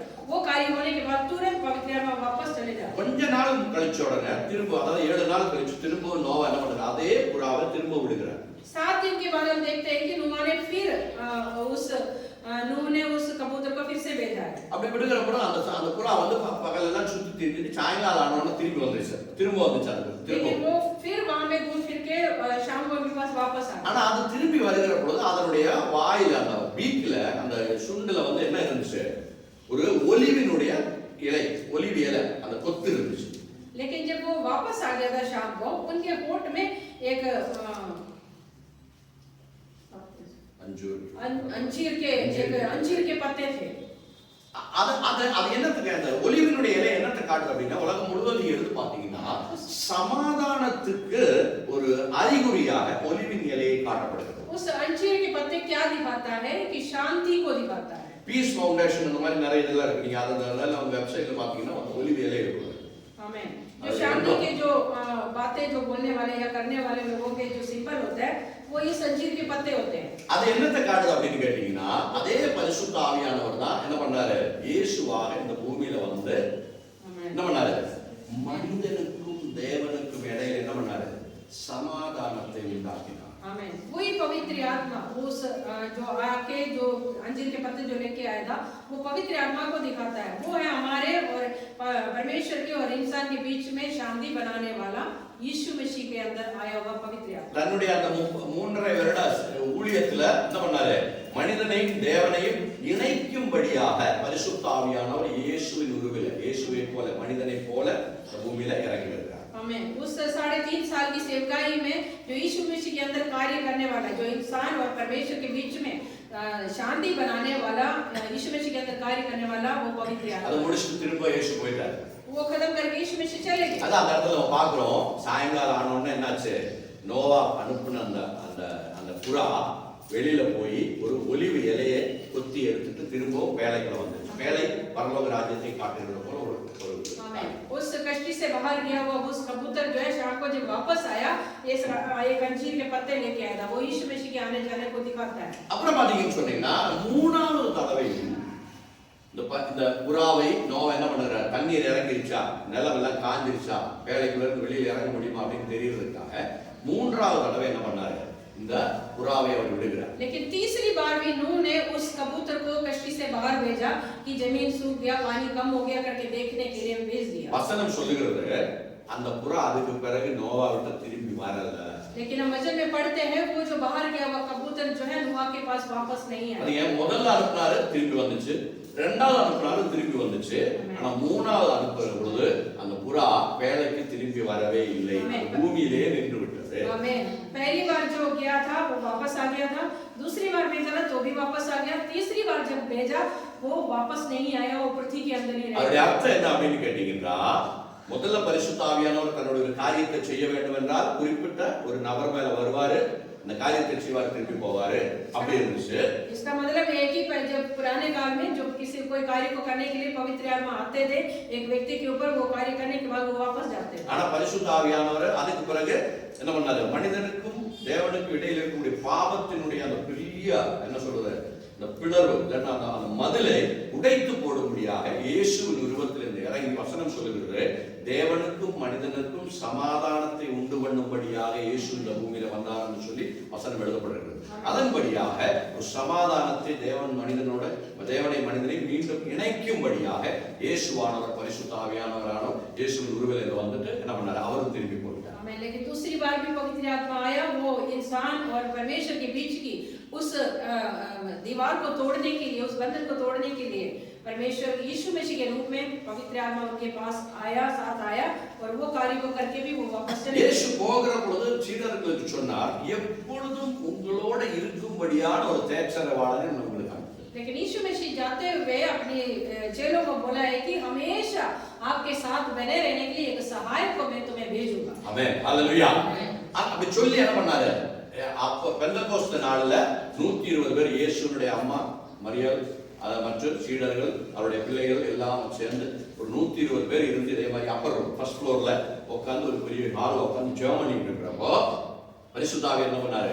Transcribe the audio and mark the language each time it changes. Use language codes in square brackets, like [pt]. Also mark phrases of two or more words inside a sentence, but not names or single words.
[hi] वो कार्य होने के बाद तुरंत पवित्र आत्मा वापस चले जाता। [ta] கொஞ்ச நாள் கழிச்ச உடனே திரும்ப, அதாவது 7 நாள் கழிச்சு திரும்ப நோவா என்ன பண்றாரு, அதே புறாவை திரும்ப விடுகிறார். [hi] 7 दिन के बाद हम देखते हैं कि नूह ने फिर उस कबूतर को फिर से भेजा है। [ta] அப்படி விடுகிற பொழுது அந்த புறா வந்து பகலெல்லாம் சுத்தி திரிஞ்சிட்டு சாயங்காலம் ஆன உடனே திரும்பி வந்துச்சு. [hi] लेकिन वो फिर वहां में घूम फिर के शाम को उनके पास वापस आ गया। [ta] ஆனா அது திரும்பி வருகிற பொழுது அதனுடைய வாயில, அந்த பீக்ல, அந்த சுண்டுல வந்து என்ன இருந்துச்சு, ஒரு ஒலிவினுடைய இலை, ஒலிவ் இலை, அந்த கொத்து இருந்துச்சு. [hi] लेकिन जब वो वापस आ गया था शाम को, उनके होठ में एक अंजीर के पत्ते थे। [ta] அது என்னத்துக்கு, அந்த ஒலிவினுடைய இலை என்னத்தை காட்டுது அப்படின்னா, உலகம் முழுவதும் நீங்க எடுத்து பாத்தீங்கன்னா சமாதானத்துக்கு ஒரு அறிகுறியாக ஒலிவின் இலையை காட்டப்படுகிறது. [hi] उस अंजीर के पत्ते क्या दिखाता है कि शांति को दिखाता है। [ta] பீஸ் ஃபவுண்டேஷன் இந்த மாதிரி நிறைய இதெல்லாம் இருக்கு. நீங்க அதனால அவங்க வெப்சைட்ல பாத்தீங்கன்னா ஒலிவ் இலை இருக்கு. [hi] आमीन। जो शांति के जो बातें जो बोलने वाले या करने वाले लोगों के जो सिंबल होते हैं, वो इस अंजीर के पत्ते होते हैं। [ta] அது என்னத்தை காட்டுது அப்படின்னு கேட்டீங்கன்னா, அதே பரிசுத்த ஆவியானவர் தான் என்ன பண்ணாரு, இயேசுவாக இந்த பூமியில வந்து என்ன பண்ணாரு, மனிதனுக்கும் தேவனுக்கும் இடையில என்ன பண்ணாரு, சமாதானத்தை உண்டாக்கினார். [hi] आमीन। वही पवित्र आत्मा उस जो आके जो अंजीर के पत्ते जो लेके आया था, वो पवित्र आत्मा को दिखाता है। वो है हमारे और परमेश्वर के और इंसान के बीच में शांति बनाने वाला यीशु मसीह के अंदर आया हुआ पवित्र आत्मा। [ta] தன்னுடைய அந்த 3.5 வருட ஊழியத்துல என்ன பண்ணாரு, மனிதனையும் தேவனையும் இணைக்கும்படியாக பரிசுத்த ஆவியானவர் இயேசுவின் உருவில, இயேசுவை போல மனிதனை போல பூமியில இறங்கி வருகிறார். [hi] आमीन। उस 3.5 साल की सेवकाई में जो यीशु मसीह के अंदर कार्य करने वाला, जो इंसान और परमेश्वर के बीच में शांति बनाने वाला, यीशु मसीह के अंदर कार्य करने वाला वो पवित्र आत्मा। [ta] அது முடிச்சிட்டு திரும்ப இயேசு போயிட்டார். [hi] वो खत्म करके यीशु मसीह चले गए। [ta] அதான் அந்த இடத்துல நம்ம பார்க்கிறோம், சாயங்காலம் ஆன உடனே என்னாச்சு, நோவா அனுப்புன அந்த புறா வெளியில போய் ஒரு ஒலிவ் இலையை கொத்தி எடுத்துட்டு திரும்ப வேலைக்குள்ள வந்துச்சு. வேலை பரலோக ராஜ்யத்தை காட்டுகிறது போல ஒரு [hi] आमीन। उस कश्ती से बाहर गया हुआ उस कबूतर जो है शाम को जब वापस आया, एक अंजीर के पत्ते लेके आया था। वो यीशु मसीह के आने जाने को दिखाता है। [ta] அப்புறம் பாத்தீங்கன்னு சொன்னீங்கன்னா, 3வது தடவை இந்த புறாவை நோவா என்ன பண்ணுறாரு, தண்ணீர் இறங்கிருச்சா, நிலமெல்லாம் காஞ்சிருச்சா, வேலைக்குள்ள இருந்து வெளியில இறங்க முடியுமா அப்படின்னு தெரியறதுக்காக 3வது தடவை என்ன பண்ணாரு, இந்த புறாவை அவர் விடுகிறார். [hi] लेकिन तीसरी बार भी नूह ने उस कबूतर को कश्ती से बाहर भेजा कि जमीन सूख गया, पानी कम हो गया करके देखने के लिए भेज दिया। [ta] வசனம் சொல்லுகிறது, அந்த புறா அதுக்கு பிறகு நோவா விட்டு திரும்பி வரல. [hi] लेकिन हम वचन में पढ़ते हैं वो जो बाहर गया हुआ कबूतर जो है नूह के पास वापस नहीं आया। [ta] அது ஏன் முதல்ல அனுப்புனாரு திரும்பி வந்துச்சு, 2வது அனுப்புனாரு திரும்பி வந்துச்சு, ஆனா 3வது அனுப்புற பொழுது அந்த புறா வேலைக்கு திரும்பி வரவே இல்லை, பூமியிலே நின்று விட்டது. [hi] आमीन। पहली बार जो गया था वो वापस आ गया था, दूसरी बार भेजा था तो भी वापस आ गया, तीसरी बार जब भेजा वो वापस नहीं आया, वो पृथ्वी के अंदर ही रह [ta] அதோட [hi] गया। [ta] அர்த்தம் என்ன அப்படின்னு கேட்டீங்கன்னா, முதல்ல பரிசுத்த ஆவியானவர் தன்னுடைய ஒரு காரியத்தை செய்ய வேண்டும் என்றால் குறிப்பிட்ட ஒரு நபர் மேல வருவாரு, அந்த காரியத்தை செய்வார், திருப்பி போவாரு, அப்படி இருந்துச்சு. [hi] इसका मतलब है कि जब पुराने काल में जो किसी कोई कार्य को करने के लिए पवित्र आत्मा आते थे, एक व्यक्ति के ऊपर वो कार्य करने के बाद वो वापस जाते थे। [ta] ஆனா பரிசுத்த ஆவியானவர் அதுக்கு பிறகு என்ன பண்ணாரு, மனிதனுக்கும் தேவனுக்கும் இடையில இருக்கக்கூடிய பாவத்தினுடைய அந்த பெரிய என்ன சொல்றது, அந்த பிளவு இல்லைன்னா அந்த மதிலை உடைத்து போடும்படியாக இயேசுவின் உருவத்திலிருந்து இறங்கி, வசனம் சொல்லுகிறது, தேவனுக்கும் மனிதனுக்கும் சமாதானத்தை உண்டு பண்ணும்படியாக இயேசு இந்த பூமியில வந்தார் என்று சொல்லி வசனம் எழுதப்படுகிறது. அதன்படியாக ஒரு சமாதானத்தை தேவனை மனிதனை மீண்டும் இணைக்கும்படியாக இயேசுவானவர் பரிசுத்த ஆவியானவரானவர் இயேசுவின் உருவத்தில் வந்துட்டு என்ன பண்ணாரு, அவரும் திரும்பி போட்டார். [hi] लेकिन दूसरी बार भी पवित्र आत्मा आया, वो इंसान और परमेश्वर के बीच की उस दीवार को तोड़ने के लिए, उस बंधन को तोड़ने के लिए परमेश्वर यीशु मसीह के रूप में पवित्र आत्मा उनके पास आया, साथ आया और वो कार्य को करके भी वो वापस चले गए। [ta] இயேசு போகிற பொழுது சீடர்களுக்கு சொன்னார், எப்பொழுதும் உங்களோட இருக்கும்படியான ஒரு தேற்றரவாளனை உங்களுக்கு. [hi] लेकिन यीशु मसीह जाते हुए अपने चेलों को बोला है कि हमेशा आपके साथ बने रहने के लिए एक सहायक को मैं तुम्हें भेजूंगा। [ta] ஆமென். ஹalleluya. அப்படி சொல்லி என்ன பண்ணாரு? அப்ப பெந்தகோஸ்து நாள்ல 120 பேர் இயேசுவினுடைய அம்மா மரியாள் மற்றும் சீடர்கள் அவருடைய பிள்ளைகள் எல்லாம் சேர்ந்து ஒரு 120 பேர் இருந்து இதே மாதிரி [en] upper first floorல [ta] உட்கார்ந்து ஒரு பெரிய ஹால்ல உட்கார்ந்து ஜெபம் பண்ணிட்டு இருக்கிறப்போ பரிசுத்த ஆவியானவர் என்ன பண்ணாரு?